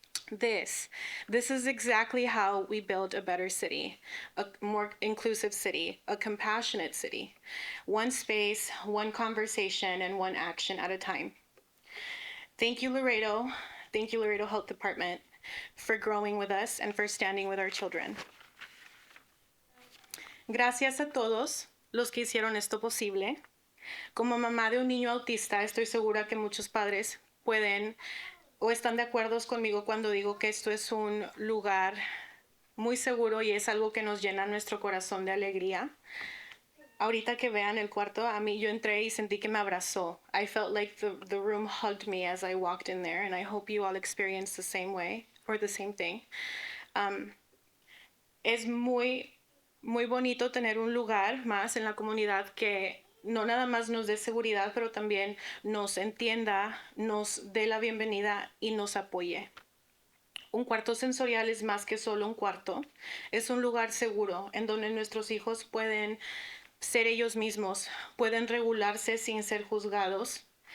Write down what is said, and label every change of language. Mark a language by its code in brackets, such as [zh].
[en] This is exactly how we build a better city, a more inclusive city, a compassionate city. One space, one conversation, and one action at a time. Thank you, Laredo. Thank you, Laredo Health Department, for growing with us and for standing with our children. [es] Gracias a todos los que hicieron esto posible. Como mamá de un niño autista, estoy segura que muchos padres pueden o están de acuerdo conmigo cuando digo que esto es un lugar muy seguro y es algo que nos llena nuestro corazón de alegría. Ahorita que vean el cuarto, a mí yo entré y sentí que me abrazó. [en] I felt like the room hugged me as I walked in there, and I hope you all experienced the same way or the same thing. [es] Es muy bonito tener un lugar más en la comunidad que no nada más nos dé seguridad, pero también nos entienda, nos dé la bienvenida y nos apoye. Un cuarto sensorial es más que solo un cuarto. Es un lugar seguro en donde nuestros hijos pueden ser ellos mismos, pueden regularse sin ser juzgados.